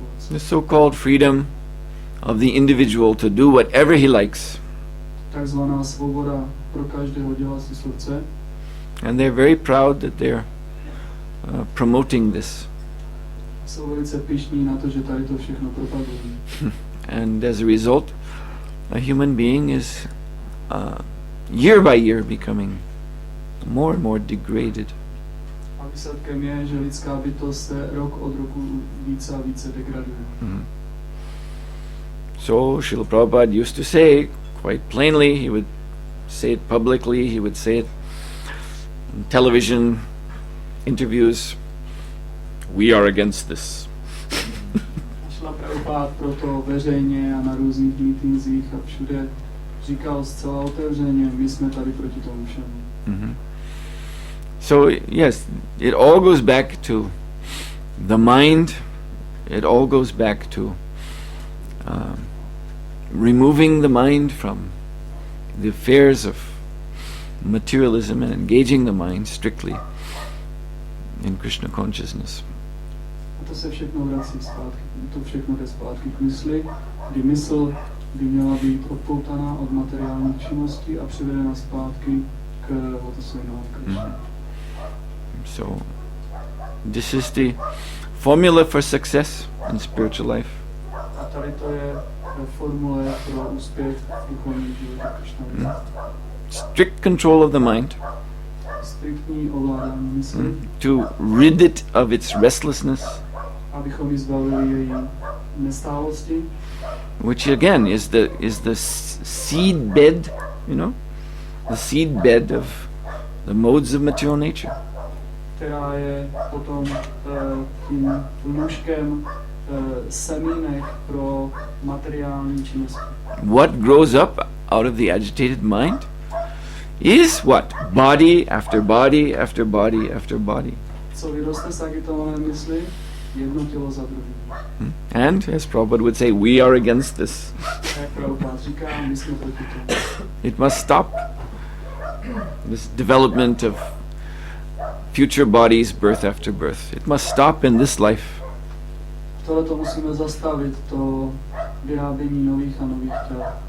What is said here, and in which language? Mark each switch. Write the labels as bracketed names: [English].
[English] The so-called freedom of the individual to do whatever he likes. [Czech] Takzvaná svoboda pro každého dělat si, co chce. [English] And they're very proud that they're promoting this. [Czech] Jsou velice pyšní na to, že tady to všechno propagují. [English] And as a result, a human being is year by year becoming more and more degraded. [Czech] A výsledkem je, že lidská bytost se rok od roku více a více degraduje. [English] So Srila Prabhupada used to say quite plainly, he would say it publicly, he would say it in television interviews, we are against this. [Czech] Šla Prabhupada proto veřejně a na různých mítincích a všude říkal zcela otevřeně, my jsme tady proti tomu všemu. [English] So yes, it all goes back to the mind, it all goes back to removing the mind from the affairs of materialism and engaging the mind strictly in Krishna consciousness. [Czech] A to se všechno vrací zpátky, to všechno jde zpátky k mysli, kdy mysl by měla být odpoutaná od materiálních činností a přivedena zpátky k Lotusovým Krishna. [English] So this is the formula for success in spiritual life. [Czech] A tady to je formule pro úspěch v duchovním životě Krishna. [English] Strict control of the mind, [Czech] Striktní ovládání mysli, [English] to rid it of its restlessness, [Czech] abychom ji zbavili její nestálosti, [English] which again is the seed bed, the seed bed of the modes of material nature. [Czech] která je potom tím lůžkem semínek pro materiální činnosti. [English] What grows up out of the agitated mind is what? Body after body after body after body. [Czech] Co vyroste z agitované mysli? Jedno tělo za druhým. [English] And as Prabhupada would say, we are against this. [Czech] Jak Prabhupada říká, my jsme proti tomu. [English] It must stop. This development of future bodies, birth after birth. It must stop in this life. [Czech] Tohle to musíme zastavit, to vyrábění nových a nových těl.